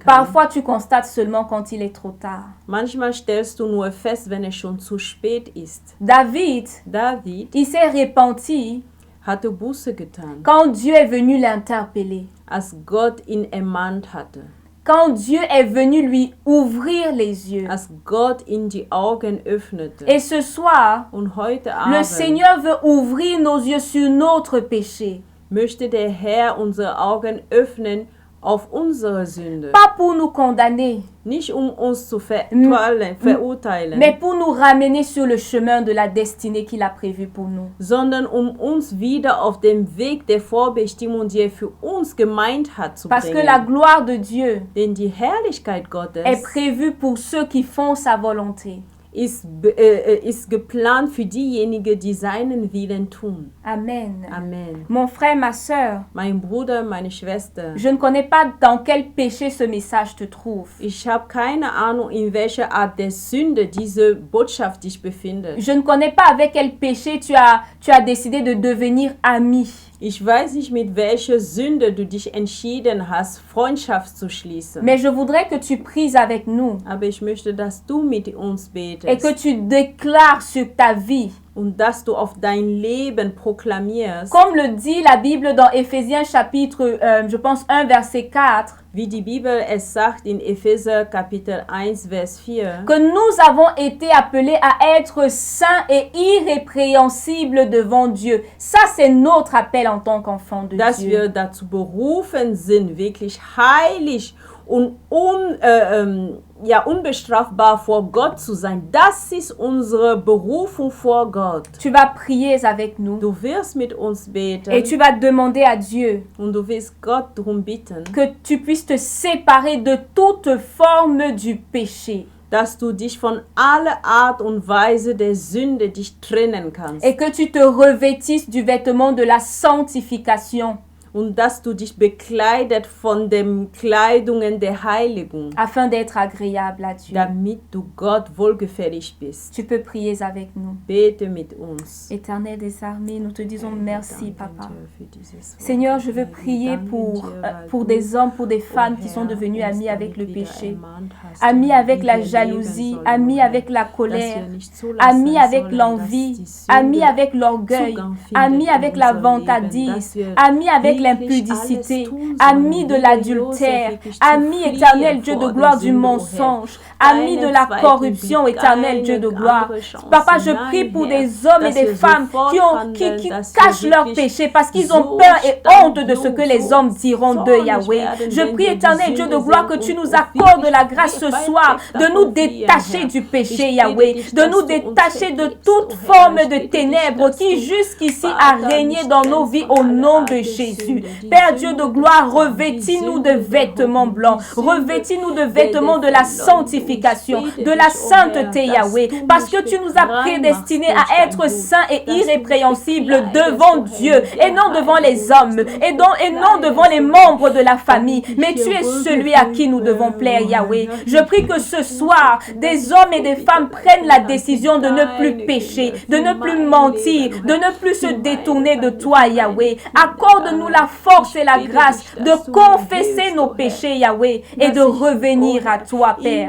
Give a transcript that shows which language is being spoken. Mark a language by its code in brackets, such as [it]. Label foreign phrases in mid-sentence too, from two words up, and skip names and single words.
[fr] parfois tu constates seulement quand il est trop tard. [de] manchmal stellst du nur fest, wenn es schon zu spät ist. [fr] David, [de] David [fr] il s'est repenti [de] hatte Buße getan, [fr] quand Dieu est venu l'interpeller. [de] als Gott ihn ermahnt hatte. [fr] Quand Dieu est venu lui ouvrir les yeux. [de] Als Gott ihm die Augen öffnete. [fr] Et ce soir, [de] Und heute [fr] le [de] Abend [fr] Seigneur veut ouvrir nos yeux sur notre péché. [de] möchte der Herr unsere Augen öffnen auf unsere Sünde. [fr] Pas pour nous condamner, [de] Nicht uns zu verurteilen, [fr] mais pour nous ramener sur le chemin de la destinée qu'il a prévu pour nous. [de] sondern uns wieder auf den Weg der Vorbestimmung, die er für uns gemeint hat, zu [fr] Parce que [de] bringen. [fr] la gloire de Dieu [de] Denn die Herrlichkeit Gottes [fr] est prévue pour ceux qui font sa volonté. [de] ist geplant für diejenigen, die seinen Willen tun. [fr] Amen. [de] Amen. [fr] Mon frère, ma sœur, [de] Mein Bruder, meine Schwester, [fr] je ne connais pas dans quel péché ce message te trouve. [de] ich habe keine Ahnung, in welcher Art der Sünde diese Botschaft dich befindet. [fr] Je ne connais pas avec quel péché tu as décidé de devenir ami. [de] Ich weiß nicht, mit welcher Sünde du dich entschieden hast, Freundschaft zu schließen. [fr] Mais je voudrais que tu pries avec nous [de] Aber ich möchte, dass du mit uns [fr] et que [de] betest [fr] tu déclares sur ta vie. [de] und dass du auf dein Leben proklamierst, [fr] Comme le dit la Bible dans Éphésiens chapitre, je pense 1 verset 4, [de] wie die Bibel es sagt in Epheser Kapitel 1, Vers 4, [fr] que nous avons été appelés à être saints et irrépréhensibles devant Dieu. Ça, c'est notre appel en tant qu'enfants de [de] dass [fr] Dieu. [de] wir dazu berufen sind, wirklich heilig und ja, unbestrafbar vor Gott zu sein. Das ist unsere Berufung vor Gott. [fr] Tu vas prier avec nous. [de] Du wirst mit uns beten [fr] Et tu vas demander à Dieu [de] und du wirst Gott darum bitten, [fr] que tu puisses te séparer de toute forme du péché. [de] dass du dich von aller Art und Weise der Sünde dich trennen kannst. [fr] Et que tu te revêtisses du vêtement de la sanctification. [de] Und dass du dich bekleidet von den Kleidungen der Heiligung, [fr] afin d'être agréable à Dieu. [de] damit du Gott wohlgefällig bist. [fr] Tu peux prier avec nous. [de] Bete mit uns. [fr] Éternel des armées, nous te disons merci, [de] Danken [fr] Papa. [de] dir für dieses Wort. [fr] Seigneur, je veux [de] Herr. [fr] prier [de] Danken [fr] pour [de] dir, weil du, [fr] des hommes, pour des femmes qui [de] Herr, [fr] sont devenus [de] uns [fr] amis avec le [de] damit wieder [fr] péché, [de] ermahnt hast, [fr] amis avec [de] wie [fr] la [de] wir leben [fr] jalousie, [de] sollen, [fr] amis [de] Herr. [fr] avec la [de] Dass [fr] colère, [de] wir nicht zulassen [fr] amis avec [de] sollen, [fr] l'envie, [de] dass die Sünde [fr] amis avec l'orgueil, [de] Zugang findet [fr] amis [de] in [fr] avec la [de] unser [fr] vantardise, [de] Leben, dass wir [fr] amis avec [de] wirklich [fr] l'impudicité, [de] alles tun sollen, [fr] amis de [de] wie [fr] l'adultère, [de] Joseph wirklich [fr] amis [de] zu [fr] éternel [de] fliehen [fr] Dieu de [de] vor [fr] gloire [de] der [fr] du [de] Sünde, o Herr. [fr] mensonge, amis de [de] Keinen [fr] la [de] zweiten [fr] corruption, [de] Blick, [fr] éternel Dieu [de] keine [fr] de gloire. [de] andere Chance. [fr] Papa, je [de] Nein, [fr] prie pour [de] Herr, [fr] des hommes et [de] dass [fr] des [de] wir [fr] femmes [de] sofort [fr] qui [de] handeln, dass wir [fr] cachent leurs [de] wirklich [fr] péchés parce qu'ils ont [de] so [fr] peur et [de] stark [fr] honte de ce que [de] genug, [fr] les [de] so [fr] hommes diront d'eux, [de] zornig [fr] Yahweh. [de] werden, [fr] Je [de] wenn [fr] prie, [de] wir die [fr] éternel Dieu de [de] Sünde [fr] gloire, que [de] sehen [fr] tu [de] und [fr] nous [de] wirklich [fr] accordes la grâce ce [de] weit [fr] soir [de] weg [fr] de nous [de] davon fliehen, [fr] détacher [de] Herr. [fr] du péché, [de] Ich bitte [fr] Yahweh, [de] dich, [fr] de [de] dass [fr] nous [de] du uns [fr] détacher de [de] vergibst, [fr] toute [de] o Herr. [fr] forme [de] Ich [fr] de [de] bitte dich, [fr] ténèbres [de] dass [fr] qui [de] du, [fr] jusqu'ici a [de] Vater, [fr] régné [de] mich [fr] dans nos [de] trennst [fr] vies [de] von [fr] au [de] aller [fr] nom [de] Art [fr] de [de] der [fr] Jésus. [de] Sünde, die [fr] Père Dieu de [de] Sünde [fr] gloire, [de] des Zorns, die [fr] revêtis-nous de [de] Sünde der [fr] vêtements [de] Hoffnung, [fr] blancs, [de] die Sünde [fr] revêtis-nous de [de] der [fr] vêtements de la [de] Verleugnung. [fr] sanctification, [de] Ich bitte [fr] de la [de] dich, o Herr, [fr] sainteté, [de] dass [fr] Yahweh, [de] du [fr] parce [de] mich [fr] que tu nous as [de] rein [fr] prédestinés [de] machst [fr] à [de] durch [fr] être [de] dein [fr] saints et [de] Blut, dass du mich [fr] irrépréhensibles [de] bekleidest, [fr] devant [de] o Herr, [fr] Dieu [de] mit der [fr] et non devant les [de] Heiligung, [fr] hommes [de] dass du mich [fr] et non devant les [de] bekleidest, o [fr] membres de la famille, [de] damit [fr] mais [de] ich [fr] tu [de] dir [fr] es celui à qui nous devons plaire, [de] wohlgefällig [fr] Yahweh. [de] werde. [fr] Je prie que ce soir, des hommes et des femmes prennent la décision de ne plus pécher, de ne plus mentir, de ne plus se détourner de toi, Yahweh. Accorde-nous la force et la grâce de confesser nos péchés, Yahweh, et de revenir à toi, Père.